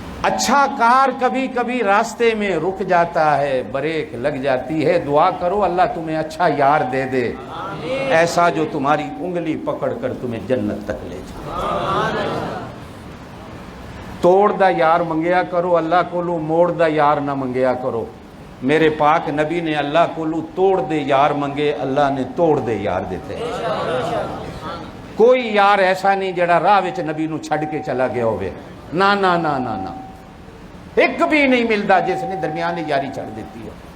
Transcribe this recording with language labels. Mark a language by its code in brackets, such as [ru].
[ur] اچھا کار کبھی کبھی راستے میں رک جاتا ہے، بریک لگ جاتی ہے. دعا کرو اللہ تمہیں اچھا یار دے دے، ایسا جو تمہاری انگلی پکڑ کر تمہیں جنت تک لے جائے. [pa] توڑ دا یار منگیا کرو اللہ کولو، موڑ دا یار نہ منگیا کرو. میرے پاک نبی نے اللہ کولو توڑ دے یار منگے، اللہ نے توڑ دے یار دیتے. کوئی یار ایسا نہیں جڑا راہ وچ نبی نو چھڑ کے چلا گیا ہوئے، نا نا نا نا نا، [ur] ایک بھی نہیں ملتا [pa] جس نے درمیانی یاری چھڑ دیتی ہے.